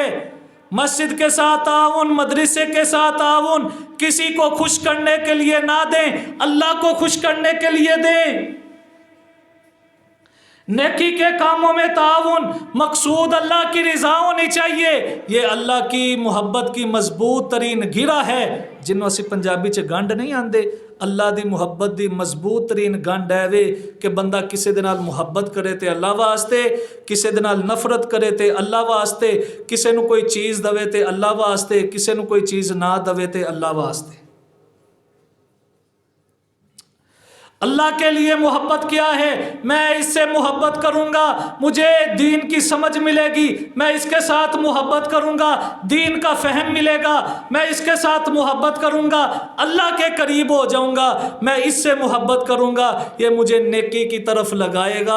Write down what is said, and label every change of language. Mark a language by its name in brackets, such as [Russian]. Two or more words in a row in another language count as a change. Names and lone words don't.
[Urdu] مسجد کے ساتھ تعاون، مدرسے کے ساتھ تعاون، کسی کو خوش کرنے کے لیے نہ دیں، اللہ کو خوش کرنے کے لیے دیں۔ نیکی کے کاموں میں تعاون، مقصود اللہ کی رضا ہونی چاہیے۔ یہ اللہ کی محبت کی مضبوط ترین گرہ ہے، [Punjabi] جنوں اسی پنجابی چ گنڈ نہیں آندے۔ اللہ دی محبت دی مضبوط ترین گنڈ ہے وے کہ بندہ کسی دے نال محبت کرے تے اللہ واسطے، کسی دے نال نفرت کرے تے اللہ واسطے، کسی نو کوئی چیز دوے تے اللہ واسطے، کسی نو کوئی چیز نہ دوے تے اللہ واسطے۔ [Urdu] اللہ کے لیے محبت کیا ہے؟ میں اس سے محبت کروں گا، مجھے دین کی سمجھ ملے گی، میں اس کے ساتھ محبت کروں گا، دین کا فہم ملے گا، میں اس کے ساتھ محبت کروں گا، اللہ کے قریب ہو جاؤں گا، میں اس سے محبت کروں گا، یہ مجھے نیکی کی طرف لگائے گا۔